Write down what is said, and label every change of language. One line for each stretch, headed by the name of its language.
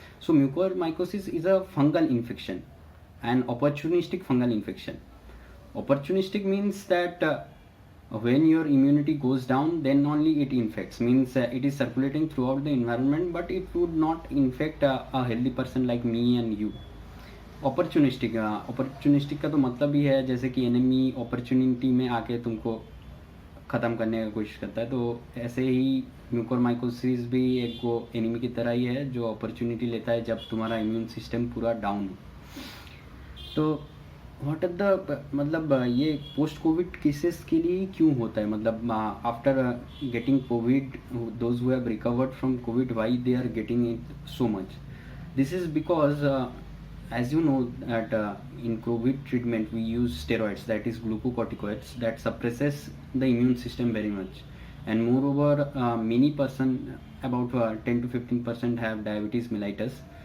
English: So mucormycosis is a fungal infection, an opportunistic fungal infection. Opportunistic means that when your immunity goes down, then only it infects. Means it is circulating throughout the environment, but it would not infect a healthy person like me and you.
Hindi: Opportunistic का तो मतलब ही है जैसे कि enemy opportunity में आके तुमको ख़त्म करने की कोशिश करता है, तो ऐसे ही म्यूकोरमाइकोसिस भी एक वो एनिमी की तरह ही है जो अपॉर्चुनिटी लेता है जब तुम्हारा इम्यून सिस्टम पूरा डाउन हो. तो
English: what are the
Hindi: मतलब ये पोस्ट कोविड केसेस के लिए क्यों होता है?
English: मतलब after getting COVID, those who have recovered from COVID, why they are getting it so much? This is because, as you know, that in COVID treatment we use steroids, that is glucocorticoids, that suppresses the immune system very much, and moreover, many person, about 10 to 15% have diabetes mellitus.